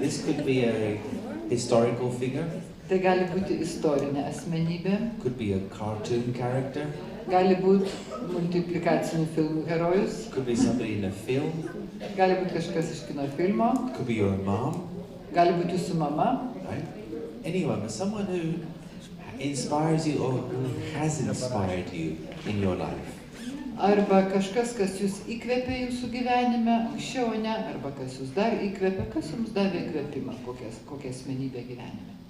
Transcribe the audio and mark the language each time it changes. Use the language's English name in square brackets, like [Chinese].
[English] This could be a historical figure. [Lithuanian] Tai gali būti istorinė asmenybė, [English] Could be a cartoon character. [Lithuanian] gali būti multiplikacinių filmų herojus, [English] Could be somebody in a film. [Lithuanian] gali būti kažkas iš kino filmo, [English] Could be your mom. [Lithuanian] gali būti jūsų mama, [English] Right? Anyone, someone who inspires you or who has inspired you in your life. [Lithuanian] arba kažkas, kas jūs įkvepia jūsų gyvenime, anksčiau ne, arba kas jūs dar įkvepia, kas jums davė įkvepimą, kokią asmenybę gyvenime.